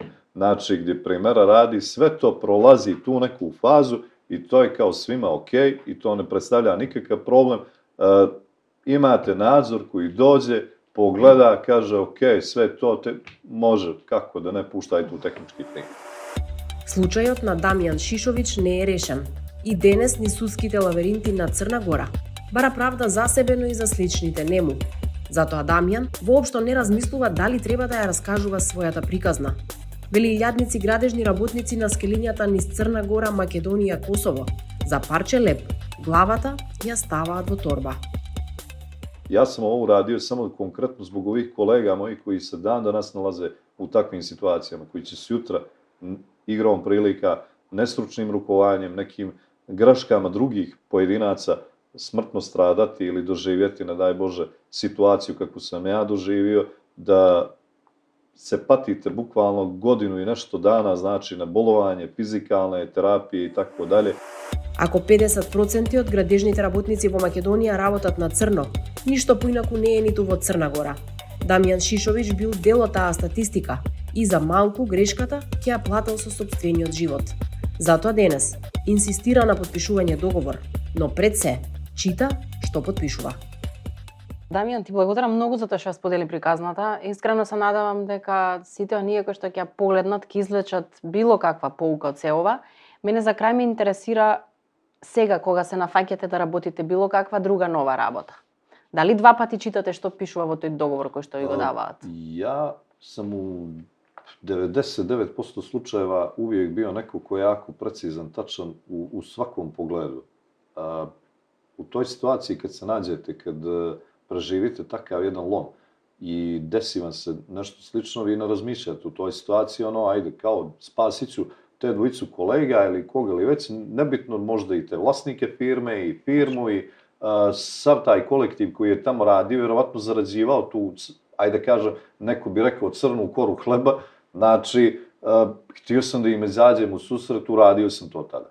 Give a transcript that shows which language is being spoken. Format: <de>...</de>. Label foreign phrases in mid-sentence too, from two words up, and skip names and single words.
<sr>Znači, gdje primjera radi, sve to prolazi tu neku fazu i to je kao svima ok i to ne predstavlja nikakav problem. Imate nadzor koji dođe, pogleda, kaže ok, sve to može, kako da ne puštaj tu tehnički primjer.</sr> <mk>Случајот на Дамјан Шишовиć не е решен. И денес ни судските лабиринти на Црна Гора бара правда за себе, но и за сличните нему. Затоа Дамјан воопшто не размислува дали треба да ја раскажува својата приказна. Вели илјадници градежни работници на скелињата низ Црна Гора, Македонија, Косово, за парче леп, главата ја ставаат во торба.</mk> <sr>Ja sam ovo uradio samo konkretno zbog ovih kolega mojih koji se dan danas nalaze u takvim situacijama, koji će sutra igrom prilika, nestručnim rukovanjem, nekim greškama drugih pojedinaca smrtno stradati ili doživjeti, ne daj Bože, situaciju kakvu sam ja doživio, da se patite bukvalno godinu i nešto dana, znači na bolovanje, fizikalne terapije i tako dalje.</sr> <mk>Ако 50% од градежните работници во Македонија работат на црно, ништо поинаку не е ниту во Црна Гора. Дамјан Шишовиќ бил дел од таа статистика и за малку грешката ќе ја плател со сопствениот живот. Затоа денес инсистира на подпишување договор, но пред се чита што подпишува. Дамјан, ти благодарам многу за тоа што ја сподели приказната. Искрено се надевам дека сите оние кои што ќе ја погледнат ќе извлечат било каква поука од се ова. Мене за крај ме интересира сега кога се нафаќате да работите било каква друга нова работа. Дали два пати читате што пишува во тој договор кој што ви го даваат?</mk> <sr>Ja sam u 99% slučajeva uvijek bio neko ko je jako precizan, tačan u svakom pogledu. U toj situaciji kad se nađete, kad preživite takav jedan lom i desi vam se nešto slično, vi ne razmišljate u toj situaciji, ajde, kao spasit ću te dvojicu kolega ili koga li već, nebitno možda i te vlasnike firme i firmu i sav taj kolektiv koji je tamo radio, vjerovatno zarađivao tu, ajde kažem, neko bi rekao crnu koru hleba, znači, htio sam da im izađem u susret, uradio sam to tada.</sr>